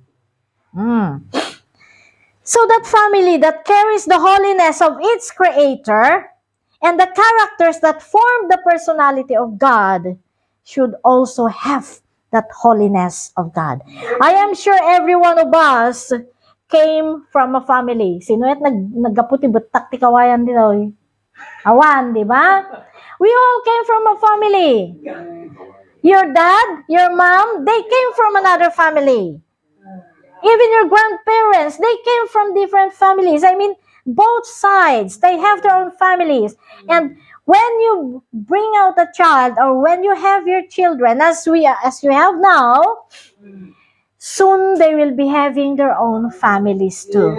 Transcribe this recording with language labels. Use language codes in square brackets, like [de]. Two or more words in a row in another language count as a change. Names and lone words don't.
[en] So that family that carries the holiness of its creator and the characters that form the personality of God should also have that holiness of God. I am sure every one of us came from a family. [ilo] Sino at naggaputi butak ti kawayan din oy. Awan, [tl] di ba? [en] We all came from a family. Your dad, your mom, they came from another family. Even your grandparents, they came from different families. I mean, both sides, they have their own families. And when you bring out a child, or when you have your children, as you have now, soon they will be having their own families too.